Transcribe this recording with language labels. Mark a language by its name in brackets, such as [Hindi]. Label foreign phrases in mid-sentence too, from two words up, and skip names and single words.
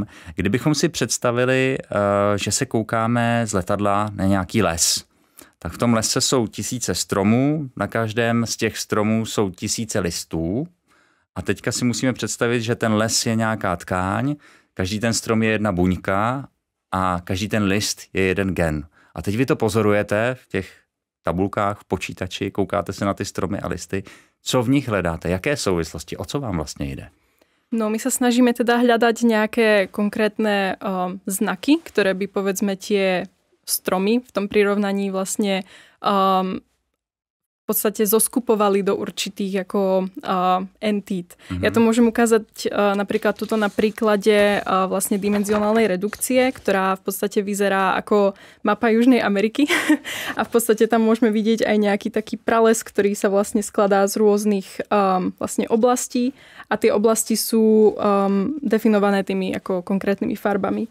[Czech] Kdybychom si představili, že se koukáme z letadla na nějaký les, tak v tom lese jsou tisíce stromů, na každém z těch stromů jsou tisíce listů a teďka si musíme představit, že ten les je nějaká tkáň, každý ten strom je jedna buňka a každý ten list je jeden gen. A teď vy to pozorujete v těch tabulkách, v počítači, koukáte se na ty stromy a listy. Co v nich hledáte? Jaké souvislosti? O co vám vlastně jde? [Slovak] No, my sa snažíme teda hľadať nejaké konkrétne znaky, ktoré by povedzme tie stromy v tom prirovnaní vlastne v podstate zoskupovali do určitých ako entít. Ja to môžem ukázať napríklad tuto na príklade vlastne dimenzionálnej redukcie, ktorá v podstate vyzerá ako mapa Južnej Ameriky a v podstate tam môžeme vidieť aj nejaký taký prales, ktorý sa vlastne skladá z rôznych vlastne oblastí a tie oblasti sú definované tými ako konkrétnymi farbami.